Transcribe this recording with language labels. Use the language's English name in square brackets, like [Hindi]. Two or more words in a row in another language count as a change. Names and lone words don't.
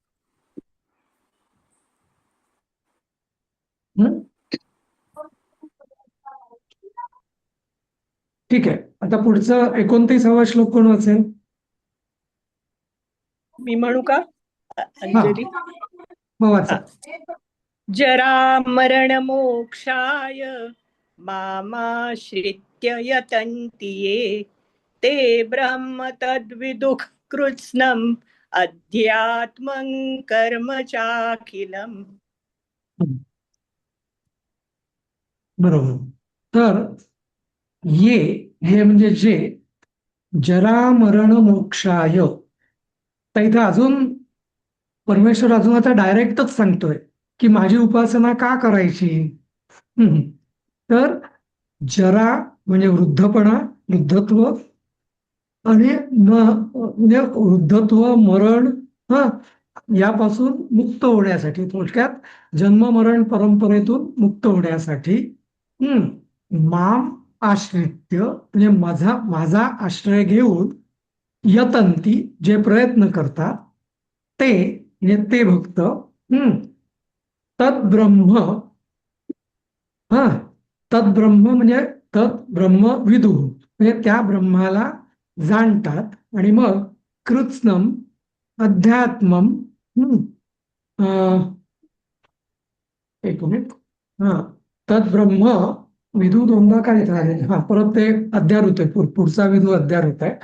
[Marathi] हं? ठीक आहे. आता पुढचं 29वा श्लोक कोण वाचेल? मी म्हणू का हा, अंजली? मग वाचा. हा. [Sanskrit] जरा मरण मोक्षाय मामाश्रित्य यतन्ति ये ते ब्रह्म तद्विदुः कृत्स्नम् अध्यात्मं कर्म चाखिलम्. [Marathi] बरोबर. तर ये हे म्हणजे जे, [Sanskrit] जरा मरण मोक्षाय, [Marathi] तर इथं अजून परमेश्वर अजून आता डायरेक्टच सांगतोय की माझी उपासना का करायची. हम्म. तर जरा म्हणजे वृद्धपणा, वृद्धत्व, आणि म्हणजे वृद्धत्व, मरण, हा, यापासून मुक्त होण्यासाठी, थोडक्यात जन्म मरण परंपरेतून मुक्त होण्यासाठी [Sanskrit] माम आश्रित्य [Marathi] म्हणजे माझा आश्रय घेऊन, यतंती जे प्रयत्न करतात, ते म्हणजे ते भक्त, तद्ब्रह्म, हा, तद्ब्रह्म म्हणजे [Sanskrit] तद्ब्रह्म विदुः [Marathi] म्हणजे त्या ब्रह्माला जाणतात, आणि मग [Sanskrit] कृत्स्नम अध्यात्मम, [Marathi] एक मिनिट, हा, [Sanskrit] तद्ब्रह्म विदू [Marathi] दोनदा काय झाले, हा, परत ते अध्यार होतोय, पुढचा विदू अध्यार होत आहे.